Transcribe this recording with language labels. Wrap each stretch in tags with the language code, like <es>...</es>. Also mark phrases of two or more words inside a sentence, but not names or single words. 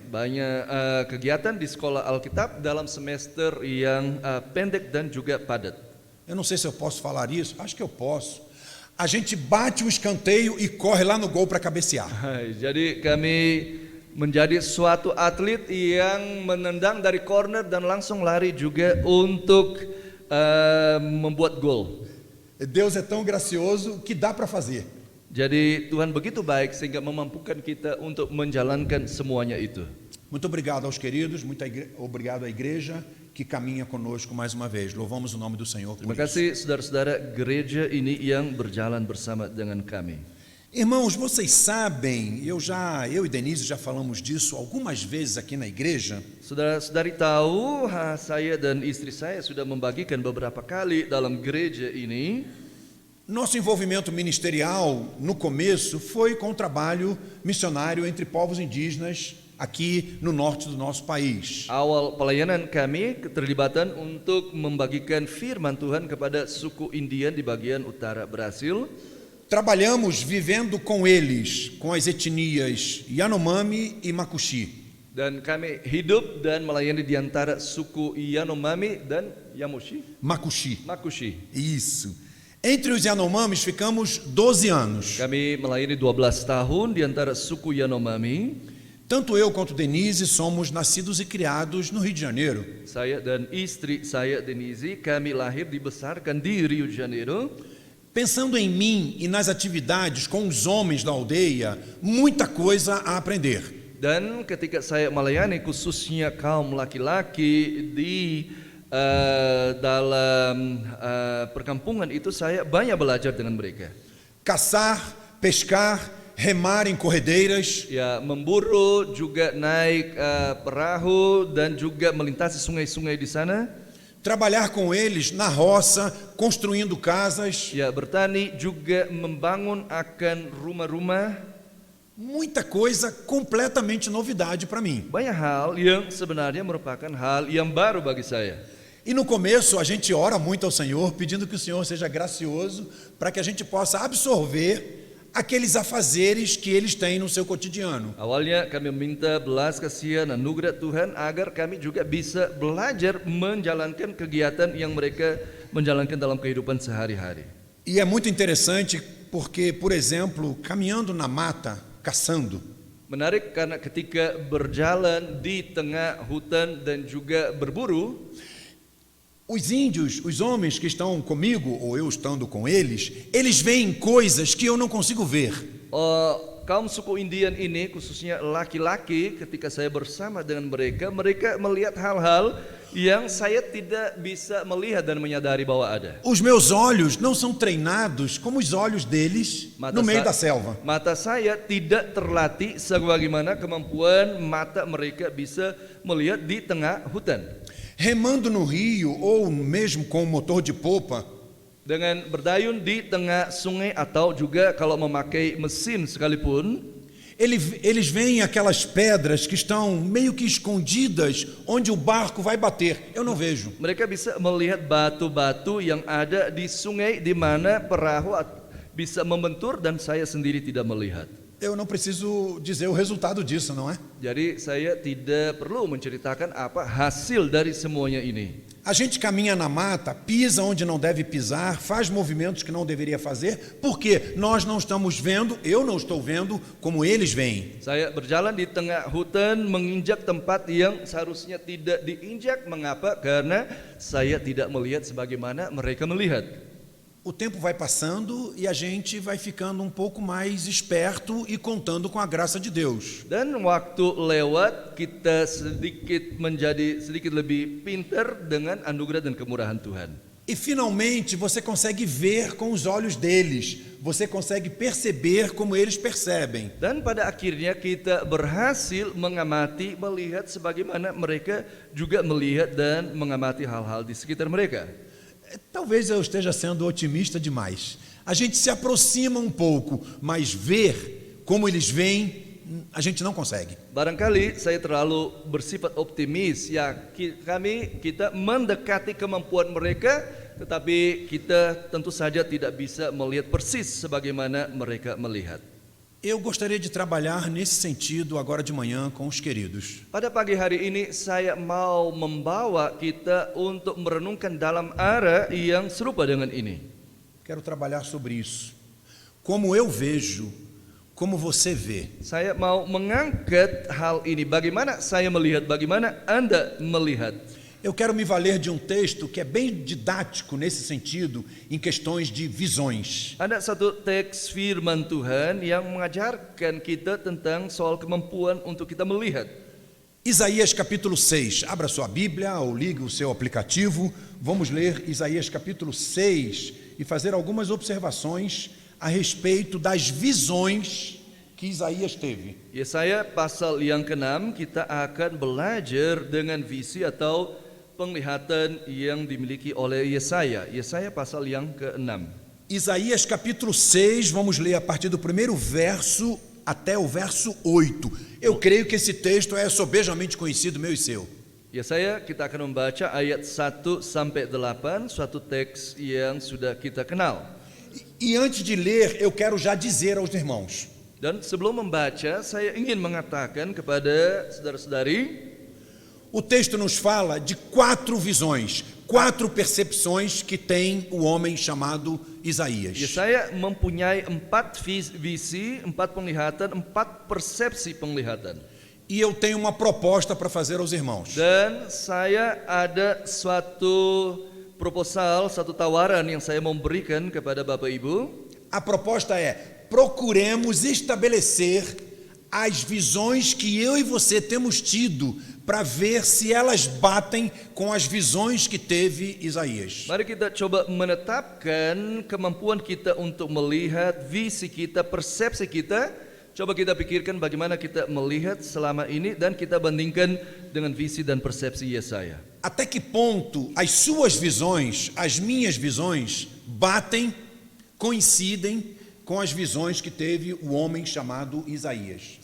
<id>Banyak kegiatan di sekolah Alkitab dalam semester yang pendek dan juga padat.</id> <pt>Eu não sei se eu posso falar isso, acho que eu posso. A gente bate o escanteio e corre lá no gol para cabecear.</pt> <id>Jadi kami menjadi suatu atlet yang menendang dari corner dan langsung lari juga untuk membuat gol.</id> <pt>Deus é tão gracioso que dá para fazer.</pt> <id>Jadi Tuhan begitu baik sehingga memampukan kita untuk menjalankan semuanya itu.</id> <pt>Muito obrigado aos queridos, obrigado à igreja que caminha conosco mais uma vez. Louvamos o nome do Senhor por</pt> <id>Terima</id> <pt>isso.</pt> <id>kasih saudara-saudara gereja ini yang berjalan bersama dengan kami.</id> <pt>Irmãos, vocês sabem, eu e Denise já falamos disso algumas vezes aqui na igreja.</pt> <id>Saudara-saudari tahu, saya dan istri saya sudah membagikan beberapa kali dalam gereja ini.</id> <pt>Nosso envolvimento ministerial no começo foi com o trabalho missionário entre povos indígenas aqui no norte do nosso país.</pt> <id>Awal pelayanan kami keterlibatan untuk membagikan firman Tuhan kepada suku Indian di bagian utara Brasil.</id> <pt>Trabalhamos vivendo com eles, com as etnias Yanomami e Makuxi.</pt> <id>Dan kami hidup dan melayani di antara suku Yanomami dan Makuxi. Makuxi.</id> <pt>Isso. Entre os Yanomamis ficamos 12 anos.</pt> <id>Kami melayani 12 tahun di antara suku Yanomami.</id> <pt>Tanto eu quanto Denise somos nascidos e criados no Rio de Janeiro.</pt> <id>Saya dan istri saya Denise, kami lahir dibesarkan di Rio de Janeiro.</id> <pt>Pensando em mim e nas atividades com os homens da aldeia, muita coisa a aprender.</pt> <id>Dan ketika saya melayani khususnya kaum laki-laki di dalam perkampungan itu, saya banyak belajar dengan mereka.</id> <pt>Caçar, pescar, remar em corredeiras.</pt> <id>Ya, memburu, juga naik perahu dan juga melintasi sungai-sungai di sana.</id> <pt>Trabalhar com eles na roça, construindo casas.</pt> <id>Ya, bertani juga membangun akan rumah-rumah.</id> <pt>Muita coisa completamente novidade para mim.</pt> <id>Banyak hal yang sebenarnya merupakan hal yang baru bagi saya.</id> <pt>E no começo a gente ora muito ao Senhor, pedindo que o Senhor seja gracioso para que a gente possa absorver aqueles afazeres que eles têm no seu cotidiano.</pt> <id>Awalnya kami meminta belas kasihan anugerah Tuhan agar kami juga bisa belajar menjalankan kegiatan yang mereka menjalankan dalam kehidupan sehari-hari.</id> <pt>E é muito interessante porque, por exemplo, caminhando na mata, caçando,</pt> <id>Menarik karena ketika berjalan di tengah hutan dan juga berburu,</id> <pt>Os índios, os homens que estão comigo, ou eu estando com eles veem coisas que eu não consigo ver.</pt> <id>Kaum suku Indian ini khususnya laki-laki ketika saya bersama dengan mereka melihat hal-hal yang saya tidak bisa melihat dan menyadari bahwa ada.</id> <pt>Os meus olhos não são treinados como os olhos deles no meio da selva.</pt> <id>Mata saya tidak terlatih sebagaimana kemampuan mata mereka bisa melihat di tengah hutan.</id> <pt>Remando no rio ou mesmo com o motor de popa,</pt> <id>Dengan berdayun di tengah sungai atau juga kalau memakai mesin sekalipun,</id> <pt>eles veem aquelas pedras que estão meio que escondidas onde o barco vai bater. Eu não vejo.</pt> <id>mereka bisa melihat batu-batu yang ada di sungai di mana perahu bisa membentur dan saya sendiri tidak melihat.</id> <pt>Eu não preciso dizer o resultado disso, não é?</pt> <id>Jadi saya tidak perlu menceritakan apa hasil dari semuanya ini.</id> <pt>A gente caminha na mata, pisa onde não deve pisar, faz movimentos que não deveria fazer, porque nós não estamos vendo, eu não estou vendo como eles veem.</pt> <id>Saya berjalan di tengah hutan menginjak tempat yang seharusnya tidak diinjak. Mengapa? Karena saya tidak melihat sebagaimana mereka melihat.</id> <pt>O tempo vai passando e a gente vai ficando um pouco mais esperto e contando com a graça de Deus.</pt> <id>Dan waktu lewat, kita menjadi sedikit lebih pintar dengan anugerah dan kemurahan Tuhan.</id> <pt>E finalmente você consegue ver com os olhos deles, você consegue perceber como eles percebem.</pt> <id>Dan pada akhirnya kita berhasil mengamati, melihat sebagaimana mereka juga melihat dan mengamati hal-hal di sekitar mereka.</id> <pt>Talvez eu esteja sendo otimista demais. A gente se aproxima um pouco, mas ver como eles veem, a gente não consegue.</pt> <id>Barangkali saya terlalu bersifat optimis. Ya, kita mendekati kemampuan mereka, tetapi kita tentu saja tidak bisa melihat persis sebagaimana mereka melihat.</id> <pt>Eu gostaria de trabalhar nesse sentido agora de manhã com os queridos.</pt> <id>Pada pagi hari ini saya mau membawa kita untuk merenungkan dalam arah yang serupa dengan ini.</id> <pt>Quero trabalhar sobre isso. Como eu vejo, como você vê.</pt> <id>Saya mau mengangkat hal ini. Bagaimana saya melihat, bagaimana Anda melihat.</id> <pt>Eu quero me valer de um texto que é bem didático nesse sentido, em questões de visões.</pt> <id>Ada satu teks firman Tuhan yang mengajarkan kita tentang soal kemampuan untuk kita melihat.</id> <pt>Isaías capítulo 6. Abra sua Bíblia ou ligue o seu aplicativo. Vamos ler Isaías capítulo 6 e fazer algumas observações a respeito das visões que Isaías teve.</pt> <id>Yesaya pasal yang ke-6 kita akan belajar dengan visi atau penglihatan yang dimiliki oleh Yesaya. Yesaya pasal yang ke-6.</id> <pt>Isaías capítulo 6, vamos ler a partir do primeiro verso até o verso 8. Eu creio que esse texto é sobejamente conhecido, meu e seu.</pt> <id>Yesaya kita akan membaca ayat 1 sampai 8, suatu teks yang sudah kita kenal.</id> <pt>E antes de ler, eu quero já dizer aos irmãos.</pt> <id>Dan sebelum membaca, saya ingin mengatakan kepada saudara-saudari,</id> <pt>o texto nos fala de 4 visões, 4 percepções que tem o homem chamado Isaías.</pt> <id>Yesaya mempunyai 4 visi, 4 penglihatan, 4 persepsi penglihatan.</id> <pt>E eu tenho uma proposta para fazer aos irmãos.</pt> <id>Dan saya ada suatu proposal, satu tawaran yang saya memberikan kepada Bapak Ibu.</id> <pt>A proposta é: procuremos estabelecer as visões que eu e você temos tido para ver se elas batem com as visões que teve Isaías.</pt> <id>Mari kita coba menetapkan kemampuan kita untuk melihat, visi kita, persepsi kita. Coba kita pikirkan bagaimana kita melihat selama ini dan kita bandingkan dengan visi dan persepsi Yesaya.</id> <pt>Até que ponto as suas visões, as minhas visões, batem, coincidem com as visões que teve o homem chamado Isaías.</pt>